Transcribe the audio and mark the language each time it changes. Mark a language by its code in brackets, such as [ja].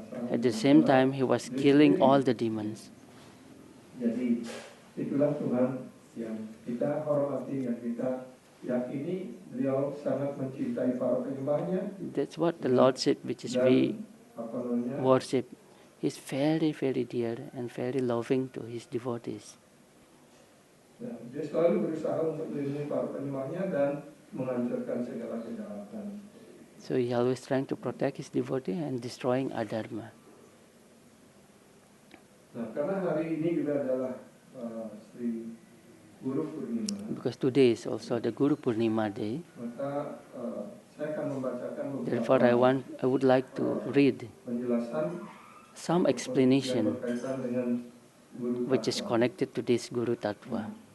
[en] At the same time, he was killing all the demons. [id] Jadi itulah Tuhan yang kita hormati, yang kita yakini. Beliau sangat mencintai para penyembahnya. [en] That's what the Lordship which is we worship. He's very, very dear and very loving to his devotees. [id] Dia selalu berusaha untuk melindungi para penyembahnya dan menghancurkan segala kejahatan. [en] So he always trying to protect his devotee and destroying adharma. [id] Nah, karena hari ini juga adalah Sri Guru Purnima. [en] Because today is also the Guru Purnima day. [id] Maka saya akan membacakan [en] Therefore, I would like to read [id] penjelasan [en] some explanation [id] berkaitan dengan Guru [en] which is connected to this Guru Tattva.